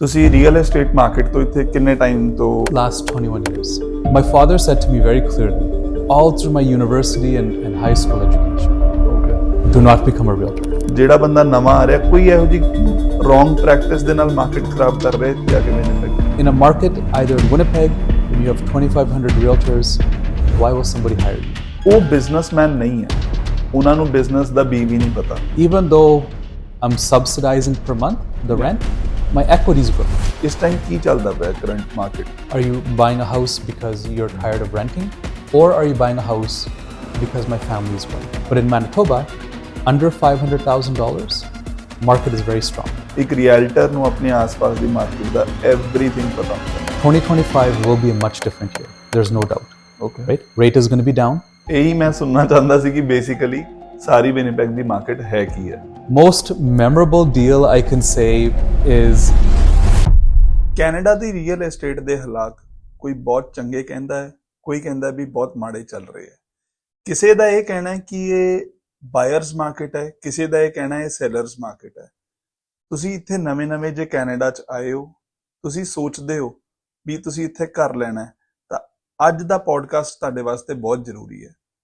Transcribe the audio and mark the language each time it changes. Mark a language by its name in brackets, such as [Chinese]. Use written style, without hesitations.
[Punjabi] ਤੁਸੀਂ real estate market ਤੋਂ ਇੱਥੇ ਕਿੰਨੇ ਟਾਈਮ ਤੋਂ [English] Last 21 years. My father said to me very clearly, all through my university and high school education, do not become a realtor. [Punjabi] ਜਿਹੜਾ ਬੰਦਾ ਨਵਾਂ ਆ ਰਿਹਾ ਕੋਈ ਇਹੋ ਜੀ ਰੋਂਗ ਪ੍ਰੈਕਟਿਸ ਦੇ ਨਾਲ ਮਾਰਕੀਟ ਖਰਾਬ ਕਰ ਰਿਹਾ ਜਾਂ ਕਿਵੇਂ ਨਹੀਂ [English] In a market, either in Winnipeg, when you have 2,500 realtors, why will somebody hire you? [Punjabi] ਉਹ ਬਿਜ਼ਨਸਮੈਨ ਨਹੀਂ ਹੈ, ਉਹਨਾਂ ਨੂੰ ਬਿਜ਼ਨਸ ਦਾ ਬੀ ਵੀ ਨਹੀਂ ਪਤਾ। [English] Even though I'm subsidizing per month the rent, my equity is good. [Punjabi] ਇਸ ਟਾਈਮ ਕੀ ਚੱਲਦਾ ਪਿਆ current market? [English] Are you buying a house because you're tired of renting? Or are you buying a house because my family is growing? But in Manitoba, under $500,000, market is very strong. [Punjabi] ਇੱਕ realtor ਨੂੰ ਆਪਣੇ ਆਸ-ਪਾਸ ਦੀ market ਦਾ everything ਪਤਾ ਹੁੰਦਾ। [English] 2025 will be a much different year. There's no doubt. Okay, Right? Rate is going to be down. [Punjabi] ਇਹੀ ਮੈਂ ਸੁਣਨਾ ਚਾਹੁੰਦਾ ਸੀ ਕਿ ਬੇਸਿਕਲੀ ਸਾਰੀ ਵਿਨੀਪੈਗ ਦੀ ਮਾਰਕੀਟ ਹੈ ਕੀ ਹੈ। [English] Most memorable deal I can say is [Punjabi] Canada ਦੀ real estate ਦੇ ਹਾਲਾਤ ਕੋਈ ਬਹੁਤ ਚੰਗੇ ਕਹਿੰਦਾ ਹੈ, ਕੋਈ ਕਹਿੰਦਾ ਵੀ ਬਹੁਤ ਮਾੜੇ ਚੱਲ ਰਹੇ ਹੈ। ਕਿਸੇ ਦਾ ਇਹ ਕਹਿਣਾ ਹੈ ਕਿ ਇਹ ਬਾਇਰਸ ਮਾਰਕੀਟ ਹੈ, ਕਿਸੇ ਦਾ ਇਹ ਕਹਿਣਾ ਹੈ ਸੈਲਰਸ ਮਾਰਕੀਟ ਹੈ। ਤੁਸੀਂ ਇੱਥੇ ਨਵੇਂ-ਨਵੇਂ ਜੇ ਕੈਨੇਡਾ 'ਚ ਆਏ ਹੋ, ਤੁਸੀਂ ਸੋਚਦੇ ਹੋ ਵੀ ਤੁਸੀਂ ਇੱਥੇ ਘਰ ਲੈਣਾ ਹੈ, ਤਾਂ ਅੱਜ ਦਾ ਪੋਡਕਾਸਟ ਤੁਹਾਡੇ ਵਾਸਤੇ ਬਹੁਤ ਜ਼ਰੂਰੀ ਹੈ।